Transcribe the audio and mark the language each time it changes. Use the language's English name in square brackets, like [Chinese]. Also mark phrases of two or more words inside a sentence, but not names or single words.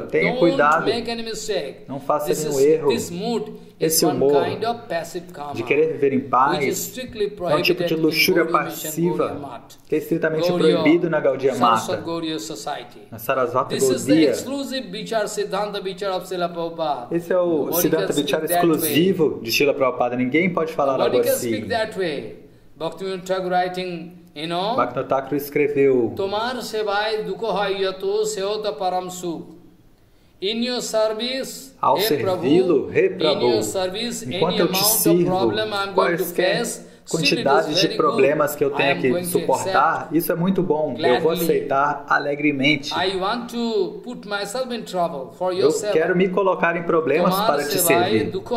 [Portuguese] Tenha cuidado, não faça nenhum erro. Esse humor de querer viver em paz é um tipo de luxúria passiva que é estritamente proibido na Gaudiya Mata, na Sarasvata Gaudiya. Esse é o Siddhanta Vichara exclusivo de Srila Prabhupada. Ninguém pode falar algo assim. Bhaktivinoda Thakur escreveu: [Bangla] তোমার সেবায় দুঃখ হয়তো সেও তো পরম সুখ. [Portuguese] Ao servi-lo, Rei Prabhu, enquanto eu te sirvo, quaisquer quantidades de problemas que eu tenha que suportar, isso é muito bom, eu vou aceitar alegremente. Eu quero me colocar em problemas para te servir.